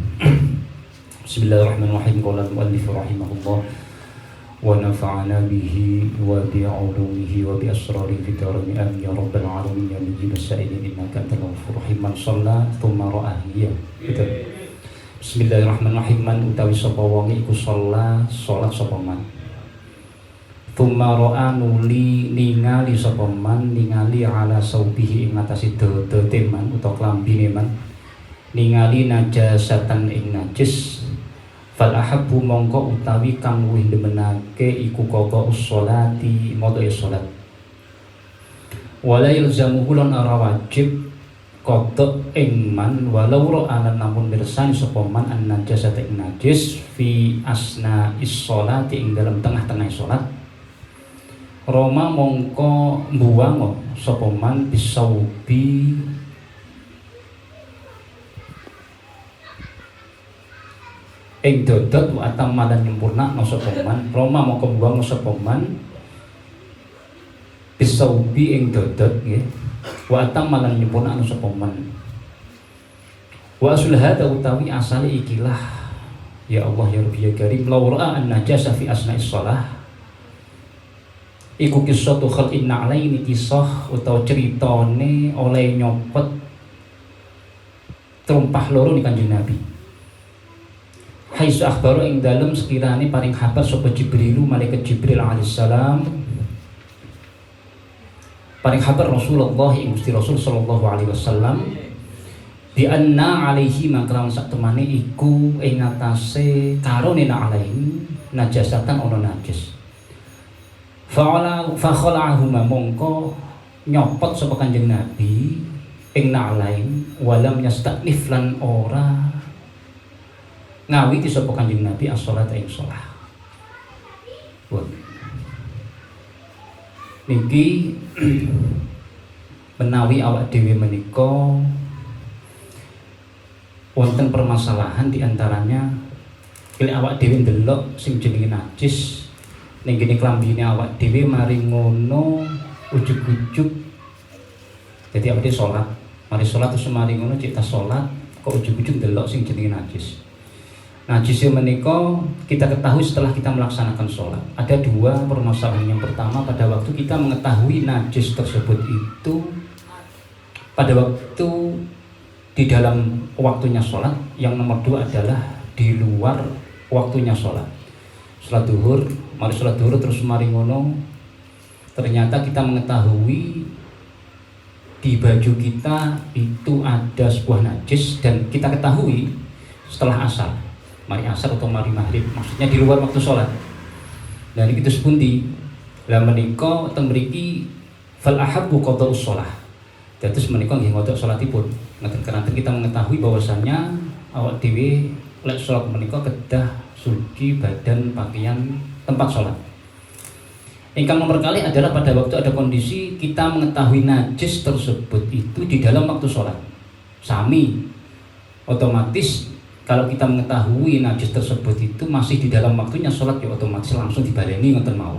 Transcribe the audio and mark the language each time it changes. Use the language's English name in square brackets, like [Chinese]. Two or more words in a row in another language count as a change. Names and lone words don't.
[Arabic] بسم الله الرحمن الرحيم. قال المؤلف رحمه الله ونفعنا به وبعلومه وبأسراره في الدارين آمين يا رب العالمين يا مجيب السائلين إنك أنت الغفور الرحيم. من صلى ثم رآه gitu. بسم الله الرحمن الرحيم. [Javanese] Man utawi sapa wong iku salat sapa man. Thumma ra'a nuli ningali sapa man ningali [Arabic] على ثوبه [Javanese] ing atase dodote man utawa klambine man. Ningali najasatan ing najis. [Arabic] فالأحب [Javanese] mongko utawi kang luwih demenake iku [Arabic] قضاء الصلاة [Javanese] moto salat. [Arabic] ولا يلزمه [Javanese] lan ora wajib qada ing man [Arabic] ولو رآها [Javanese] namun mirsani sapa man [Arabic] النجاسة [Javanese] ing najis [Arabic] في أثناء الصلاة [Javanese] ing dalam tengah-tengah salat. Roma mongko mbuwang sapa man bisaubi ing dodot [Arabic] وأتمها [Javanese] nyempurna no sapa man. Roma mongko mbuwang sapa man bisaubi ing dodot nggih [Arabic] وأتمها [Javanese] nyempurna no sapa man. [Arabic] والأصل هذا [Javanese] utawi asale ikilah [Arabic] يا الله يا رب يا كريم لو رأى النجاسة في أثناء الصلاة [Javanese] iku [Arabic] قصة خلع النعلين [Javanese] kisah utawa ceritane oleh nyopot terumpah loro ni Kanjeng Nabi. [Arabic] حيث أخبر [Javanese] ing dalem sekirane paring kabar sapa Jibrilu malaikat Jibril alaihissalam paring kabar Rasulullah ing Gusti Rasul [Arabic] صلى الله عليه وسلم بأن عليه [Javanese] makram sak temane iku ing atase karone [Arabic] عليه نجاسة [Javanese] ono najis. Fa khala'ahuma mongko nyopot sapa Kanjeng Nabi ing na'lain [Arabic] ولم يستأنف [Javanese] lan ora ngawiti sapa Kanjeng Nabi as-shalat ing shalah. Niki menawi awak dhewe menika wonten permasalahan diantaranya pilih awak dhewe ndelok sing jenenge najis ning kene klambine awak dhewe mari ngono ujug-ujug dadi awake salat mari salat terus mari ngono cek tas salat kok ujug-ujug ndelok sing jenenge najis. [Indonesian] Najis menika kita ketahui setelah kita melaksanakan sholat. Ada dua permasalahan. Yang pertama pada waktu kita mengetahui najis tersebut itu pada waktu di dalam waktunya sholat. Yang nomor dua adalah di luar waktunya sholat. [Javanese] Sholat duhur, mari sholat duhur terus mari ngono. [Indonesian] Ternyata kita mengetahui di baju kita itu ada sebuah najis dan kita ketahui setelah asar. Mari asar atau mari maghrib, maksudnya di luar waktu sholat. Dan itu [Javanese] sepundi lah menika teng mriki [Arabic] فالأحب قضاء الصلاة. [Javanese] Dados menika nggih ngodok salatipun. Ngaten keranten [Indonesian] kita mengetahui bahwasanya [Javanese] awak dhewe lek salat menika kedah [Indonesian] suci badan pakaian tempat sholat. Ingkang nomor kali adalah pada waktu ada kondisi kita mengetahui najis tersebut itu di dalam waktu sholat. Sami otomatis kalau kita mengetahui najis tersebut itu masih di dalam waktunya sholat ya otomatis langsung [Javanese] dibaleni ngoten mawon.